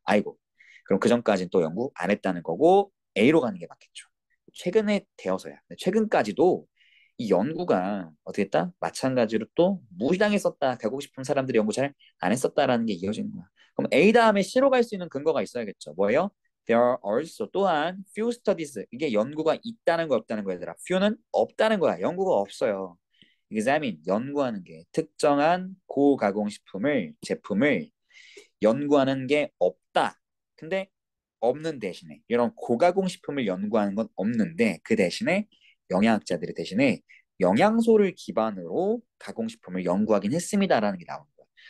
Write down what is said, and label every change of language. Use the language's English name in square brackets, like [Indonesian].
[Korean] 아이고, 그럼 그 전까지는 또 연구 안 했다는 거고 A로 가는 게 맞겠죠. 최근에 되어서야. 최근까지도 이 연구가 어떻게 했다? 마찬가지로 또 무시당했었다. 가고 싶은 사람들이 연구 잘 안 했었다라는 게 이어지는 거야. 그럼 A 다음에 C로 갈 수 있는 근거가 있어야겠죠. 뭐예요? [English] There are also [Korean] 또한 [English] few studies. [Korean] 이게 연구가 있다는 거 없다는 거야, 얘들아. few는 없다는 거야. 연구가 없어요. examine 연구하는 게 특정한 고가공식품을 제품을 연구하는 게 없다. 근데 없는 대신에 이런 고가공식품을 연구하는 건 없는데 그 대신에 영양학자들이 대신에 영양소를 기반으로 가공식품을 연구하긴 했습니다라는 게 나오는 거야.